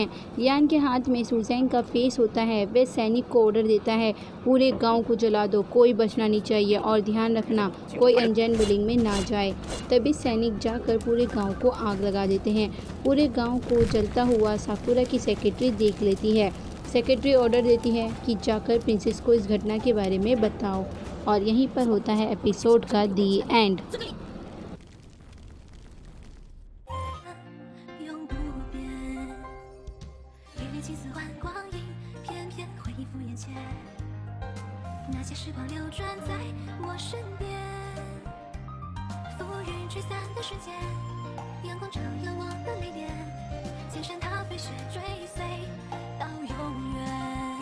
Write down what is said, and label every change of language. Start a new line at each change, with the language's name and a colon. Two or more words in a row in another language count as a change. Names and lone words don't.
Hindi: लियान के हाथ में शू जैंग का फेस होता है। वह सैनिक को ऑर्डर देता है, पूरे गांव को जला दो, कोई बचना नहीं चाहिए, और ध्यान रखना कोई अनजान बिल्डिंग में ना जाए। तभी सैनिक जाकर पूरे गांव को आग लगा देते हैं। पूरे गांव को जलता हुआ साकुरा की सेक्रेटरी देख लेती है।
English: secretary order
Hindi: देती है कि जाकर प्रिंसेस को इस घटना के बारे में बताओ। और यहीं पर होता है एपिसोड का
English: the end.
Chinese: 那些时光流转在我身边，浮云吹散的瞬间，阳光照耀我的眉眼，千山踏飞雪追随到永远。